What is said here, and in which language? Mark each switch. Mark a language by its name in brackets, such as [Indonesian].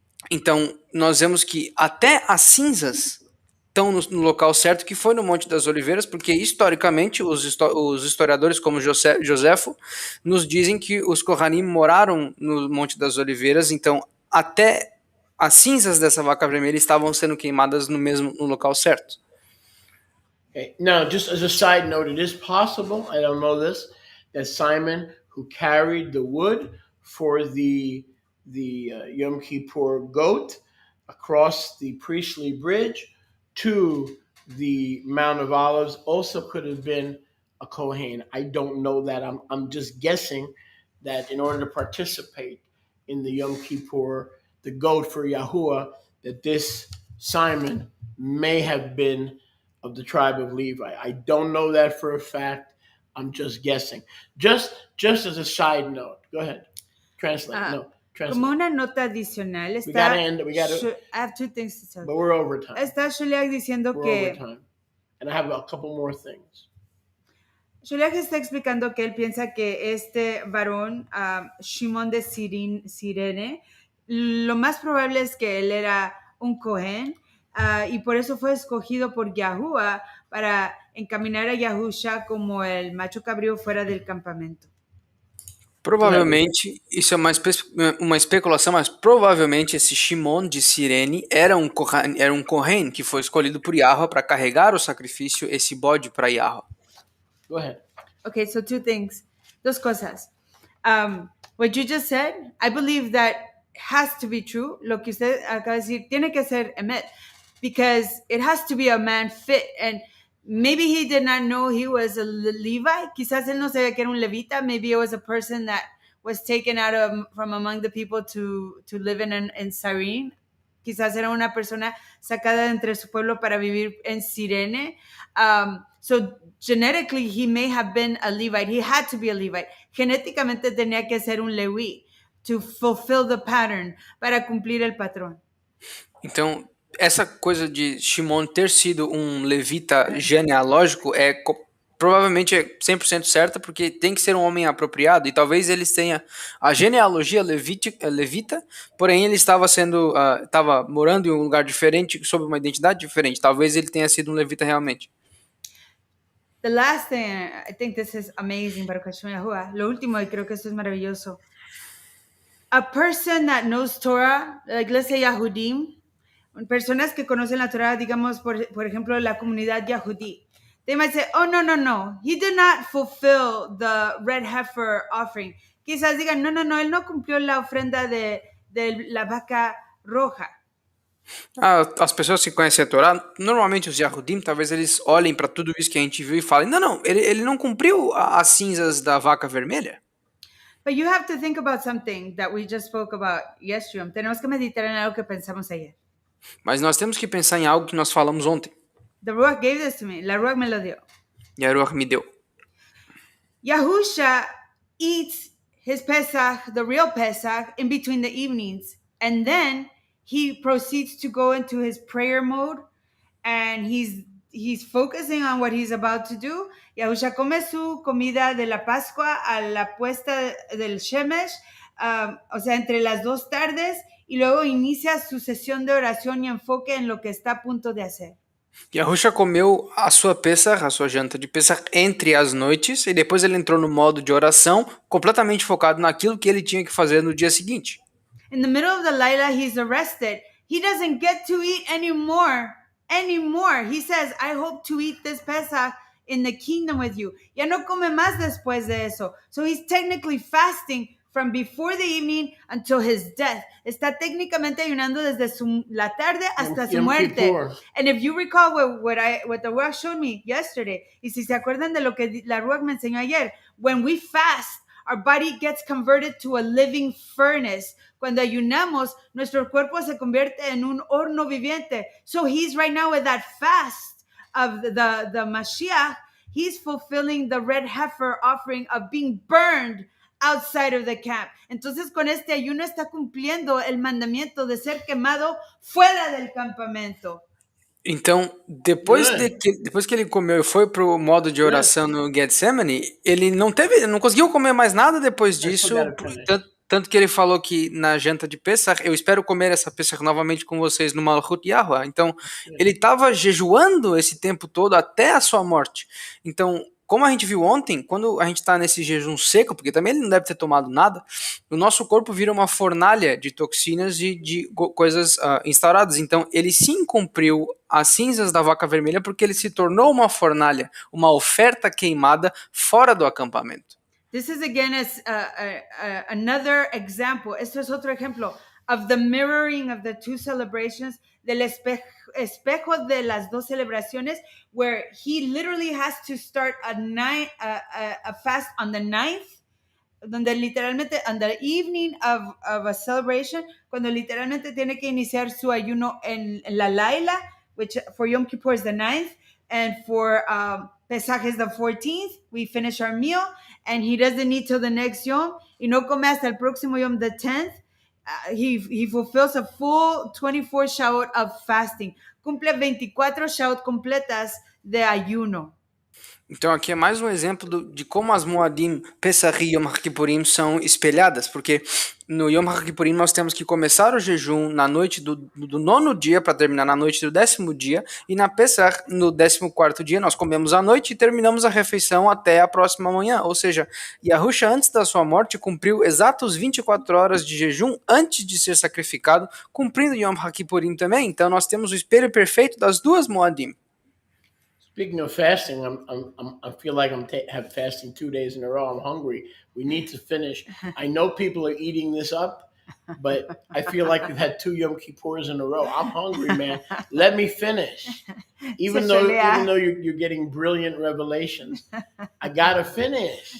[Portuguese] Então, nós vemos que até as cinzas estão no local certo, que foi no Monte das Oliveiras, porque historicamente os historiadores como Joséfo nos dizem que os Kohanim moraram no Monte das Oliveiras, então até as cinzas dessa vaca vermelha estavam sendo queimadas no local certo. [English] Okay. Now, just as a side note, it is possible, I don't know this, that Simon, who carried the wood for the Yom Kippur goat across the priestly bridge to the Mount of Olives, also could have been a Kohen. I don't know that. I'm just guessing that in order to participate in the Yom Kippur, the goat for Yahuwah, that this Simon may have been of the tribe of Levi. I don't know that for a fact. I'm just guessing. Just as a side note. Go ahead. Translate. No. Translate. [Spanish] Como una nota adicional, [English] We gotta end. We gotta. I have two things to tell. But we're over time. [Spanish] Está Sholiach diciendo [English] We're [Spanish] que [English] over time. And I have a couple more things. [Spanish] Sholiach está explicando que él piensa que este varón, Shimón de Sirene, lo más probable es que él era un Cohen y por eso fue escogido por Yahuwah para encaminar a Yahusha como el macho cabrío fuera del campamento. [Portuguese] Provavelmente, isso é uma especulação, mas provavelmente esse Shimon de Sirene era um Kohen que foi escolhido por Yahweh para carregar o sacrifício, esse bode para Yahweh. [English] Go ahead. Okay, so two things. [Spanish] Dos cosas. [English] What you just said, I believe that has to be true. [Spanish] Lo que usted acaba de decir tiene que ser emet, [English] because it has to be a man fit, and maybe he did not know he was a Levite. [Spanish] Quizás él no sabía que era un levita. [English] Maybe it was a person that was taken out from among the people to live in Cyrene. [Spanish] Quizás era una persona sacada de entre su pueblo para vivir en Sirene. [English] So genetically, he may have been a Levite. He had to be a Levite. [Spanish] Genéticamente tenía que ser un Leví [English] to fulfill the pattern, [Spanish] para cumplir el patrón. [Portuguese] Então, essa coisa de Shimon ter sido um levita genealógico provavelmente é 100% certa, porque tem que ser um homem apropriado, e talvez eles tenham a genealogia levita, porém ele estava morando em um lugar diferente, sob uma identidade diferente. Talvez ele tenha sido um levita realmente. [English] The last thing, I think this is amazing, Baruch Hashem Yahuwah. [Spanish] Lo último, y creo que esto es maravilloso. [English] A person that knows Torah, like let's say Yahudim, [Spanish] personas que conocen la Torah, digamos, por ejemplo, la comunidad Yahudí, [English] they might say, oh, no, he did not fulfill the red heifer offering. [Spanish] Quizás digan, no, él no cumplió la ofrenda de la vaca roja. [Portuguese] As pessoas que conhecem a Torá, normalmente os Yahudim, talvez eles olhem para tudo isso que a gente viu e falem, não, ele não cumpriu as cinzas da vaca vermelha. [English] But you have to think about something that we just spoke about yesterday. [Spanish] Tenemos que meditar en algo que pensamos ayer. [Portuguese] Mas nós temos que pensar em algo que nós falamos ontem. [English] The Ruach gave this to me. [Spanish] La Ruach me lo dio. [Portuguese] E a Ruach me deu. [English] Yahusha eats his Pesach, the real Pesach, in between the evenings. And then he proceeds to go into his prayer mode, and he's focusing on what he's about to do. [Spanish] Yahusha come su comida de la Pascua a la puesta del Shemesh, o sea, entre las dos tardes, y luego inicia su sesión de oración y enfoque en lo que está a punto de hacer. [Portuguese] Yahusha comeu a sua Pesach, a sua janta de Pesach, entre as noites, e depois ele entrou no modo de oração, completamente focado naquilo que ele tinha que fazer no dia seguinte. [English] In the middle of the Laila, he's arrested. He doesn't get to eat anymore. He says, I hope to eat this Pesach in the kingdom with you. [Spanish] Ya no come más después de eso. [English] So he's technically fasting from before the evening until his death. [Spanish] Está técnicamente ayunando desde la tarde hasta su [English] Yom [Spanish] muerte. [English] Kippur. And if you recall what the Ruach showed me yesterday, [Spanish] y si se acuerdan de lo que la Ruach me enseñó ayer, [English] when we fast, our body gets converted to a living furnace. [Spanish] Cuando ayunamos, nuestro cuerpo se convierte en un horno viviente. [English] So he's right now with that fast of the Mashiach. He's fulfilling the red heifer offering of being burned outside of the camp. [Spanish] Entonces con este ayuno está cumpliendo el mandamiento de ser quemado fuera del campamento. [Portuguese] Então, depois que ele comeu e foi pro modo de oração no Getsemane, ele não conseguiu comer mais nada depois disso, tanto que ele falou que na janta de Pesach, eu espero comer essa Pesach novamente com vocês no Malchut Yahuwah. Então, ele estava jejuando esse tempo todo até a sua morte. Então, como a gente viu ontem, quando a gente está nesse jejum seco, porque também ele não deve ter tomado nada, o nosso corpo vira uma fornalha de toxinas e de coisas instauradas. Então, ele sim cumpriu as cinzas da vaca vermelha porque ele se tornou uma fornalha, uma oferta queimada fora do acampamento. [English] This is again another example. [Spanish] Esto es otro ejemplo [English] of the mirroring of the two celebrations, [Spanish] del espejo de las dos celebraciones, [English] where he literally has to start a fast on the 9th, [Spanish] donde literalmente [English] on the evening of a celebration, [Spanish] cuando literalmente tiene que iniciar su ayuno en la Laila, [English] which for Yom Kippur is the 9th, and for Pesach is the 14th. We finish our meal, and he doesn't eat till the next Yom, [Spanish] y no come hasta el próximo Yom, [English] the 10th. He fulfills a full 24 Shaot of fasting. [Spanish] Cumple 24 Shaot completas de ayuno. [Portuguese] Então aqui é mais um exemplo de como as Moadim, Pesach e Yom HaKippurim são espelhadas, porque no Yom HaKippurim nós temos que começar o jejum na noite do 9º dia para terminar na noite do 10º dia, e na Pesach, no 14º dia, nós comemos à noite e terminamos a refeição até a próxima manhã. Ou seja, Yahusha, antes da sua morte, cumpriu exatos 24 horas de jejum antes de ser sacrificado, cumprindo Yom HaKippurim também. Então nós temos o espelho perfeito das duas Moadim. [English] Speaking of fasting, I feel like have fasting 2 days in a row. I'm hungry. We need to finish. I know people are eating this up, but I feel like we've had 2 Yom Kippurs in a row. I'm hungry, man. Let me finish. Even though you're getting brilliant revelations, I gotta finish.